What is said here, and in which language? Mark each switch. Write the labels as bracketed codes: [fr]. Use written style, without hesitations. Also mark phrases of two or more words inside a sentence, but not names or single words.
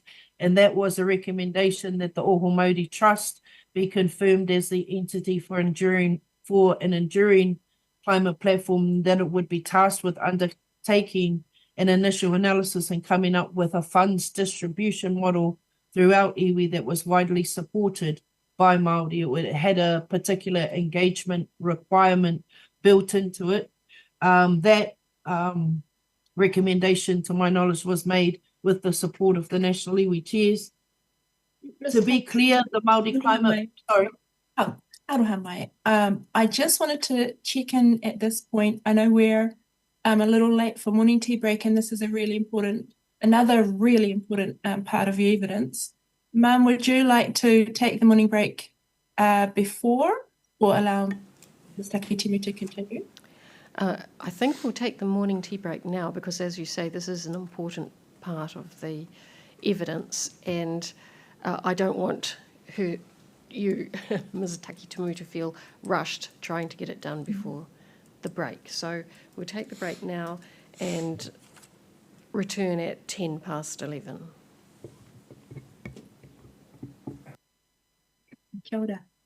[en] And that was a recommendation that the Oho Māori Trust be confirmed as the entity for an enduring climate platform, that it would be tasked with undertaking an initial analysis and coming up with a funds distribution model throughout iwi that was widely supported by Māori. It had a particular engagement requirement built into it. That recommendation, to my knowledge, was made with the support of the National Iwi Chairs. To be clear, the Māori climate... Sorry. [mi] Oh, aroha mai. [en] I just wanted to check in at this point. I know we're a little late for morning tea break, and this is another really important part of your evidence. Ma'am, would you like to take the morning break before or allow Ms. Takitimu to continue? I think we'll take the morning tea break now because, as you say, this is an important part of the evidence, and I don't want you, Ms. Takitimu, to feel rushed trying to get it done before the break. So we'll take the break now and return at 11:10. [mi] Kia ora.